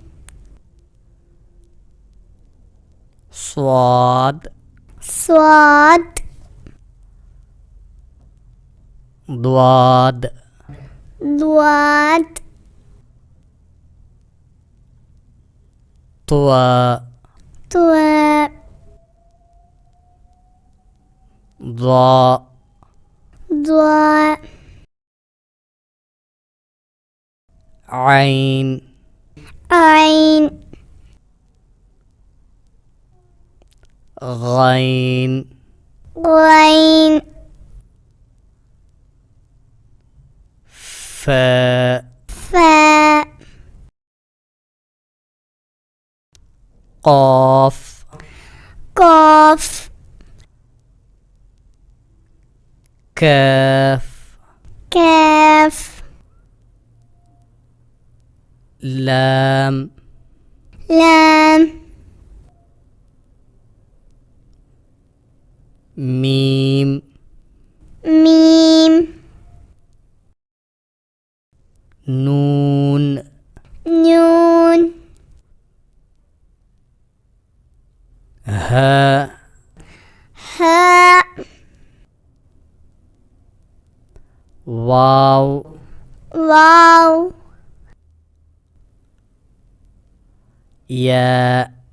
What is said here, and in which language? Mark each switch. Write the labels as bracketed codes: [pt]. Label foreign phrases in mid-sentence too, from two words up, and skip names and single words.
[ar] صاد، صاد، ضاد، ضاد، طوا، طوا، ضاء، ضاء، عين، عين، غين، غين، فاء، فاء، قاف، قاف، كاف، كاف، لام، لام، ميم، ميم، نون، نون، هاء، هاء، واو، واو، ياء،